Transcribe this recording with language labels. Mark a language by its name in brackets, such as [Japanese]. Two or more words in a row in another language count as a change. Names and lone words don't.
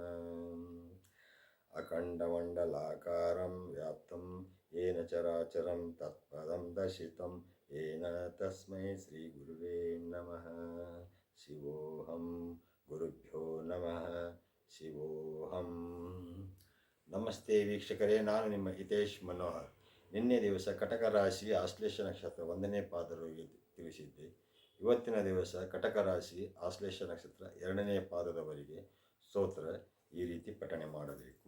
[Sanskrit] ಅಖಂಡಮಂಡಲಾಕಾರಂ ವ್ಯಾಪ್ತಂ ಯೇನ ಚರಾಚರಂ ತತ್ಪದಂ ದರ್ಶಿತಂ ಯೇನ ತಸ್ಮೈ ಶ್ರೀ ಗುರುವೇ ನಮಃ. ಶಿವೋಹಂ ಗುರುಭ್ಯೋ ನಮಃ. ಶಿವೋಹಂ. [Kannada] ನಮಸ್ತೆ ವೀಕ್ಷಕರೇ, ನಾನು ನಿಮ್ಮ ಹಿತೇಶ್ ಮನೋಹರ್. ನಿನ್ನೆ ದಿವಸ ಕಟಕ ರಾಶಿ ಆಶ್ಲೇಷ ನಕ್ಷತ್ರ 1ನೇ ಪಾದದವರೆಗೆ ತಿಳಿಸಿದ್ದೆ. ಇವತ್ತಿನ ದಿವಸ ಕಟಕ ರಾಶಿ ಆಶ್ಲೇಷ ನಕ್ಷತ್ರ 2ನೇ ಪಾದದವರೆಗೆ ಸ್ತೋತ್ರ ಈ ರೀತಿ ಪಠಣೆ ಮಾಡಬೇಕು.